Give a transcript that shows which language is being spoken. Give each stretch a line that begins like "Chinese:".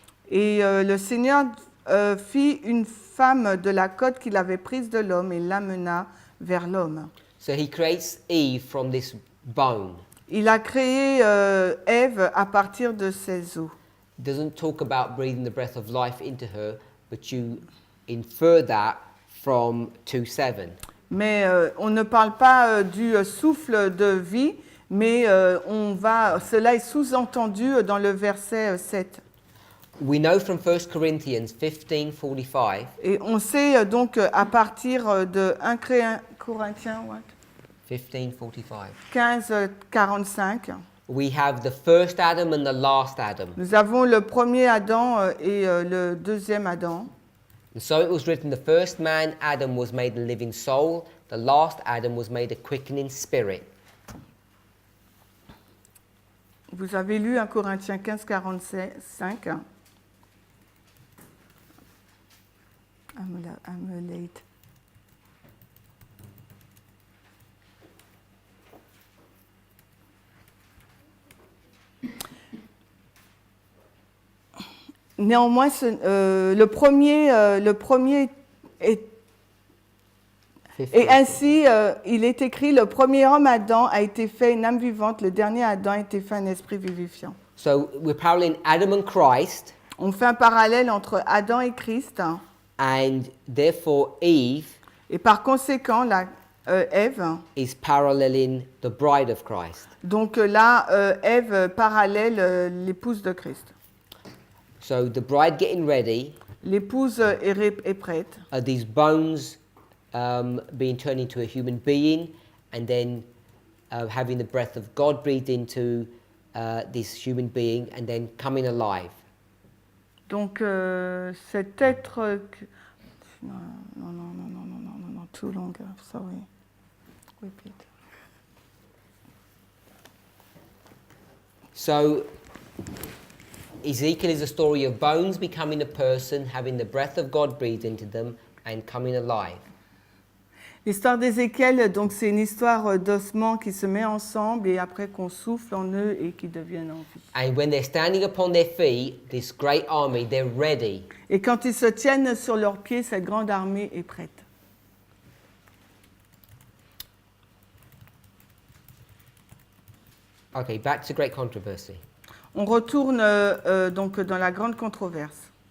French: Et le Seigneur fit une femme de la côte qu'il avait prise de l'homme et l'amena vers l'homme.
English: So he creates Eve from this bone.
French: Il a créé Ève à partir de ses os.
English: It doesn't talk about breathing the breath of life into her, but you infer that from 2:7.
French: Mais on ne parle pas du souffle de vie, mais cela est sous-entendu dans le verset 7.
English: We know from 1 Corinthians 15:45,
French: Et on sait donc à partir de 1 Corinthiens 15:45. 15:45,
English: We have the first Adam and the last Adam.
French: nous avons le premier Adam et le deuxième Adam.
English: And so it was written, the first man, Adam, was made a living soul. The last Adam was made a quickening spirit.
French: Vous avez lu 1 Corinthiens 15:45.
English: I'm late.
French: Néanmoins, le premier est. Et ainsi, il est écrit, le premier homme Adam a été fait une âme vivante, le dernier Adam a été fait un esprit vivifiant.
English: So we're paralleling Adam and Christ,
French: On fait un parallèle entre Adam et Christ,
English: and therefore Eve
French: et par conséquent, Ève,
English: is paralleling the bride of Christ.
French: donc là, Ève parallèle l'épouse de Christ.
English: So the bride getting ready
French: L'épouse est prête.
English: are these bones being turned into a human being, and then having the breath of God breathed into this human being, and then coming alive.
French: Donc cet être... Non,
English: too long, sorry. Repeat. So Ezekiel is a story of bones becoming a person, having the breath of God breathed into them, and coming alive.
French: L'histoire d'Ézéchiel, donc c'est une histoire d'ossements qui se met ensemble et après qu'on souffle en eux et qui deviennent en vie.
English: And when they're standing upon their feet, this great army, they're ready.
French: Et quand ils se tiennent sur leurs pieds, cette grande armée est prête.
English: Okay, back to great controversy.
French: On retourne donc dans la grande controverse.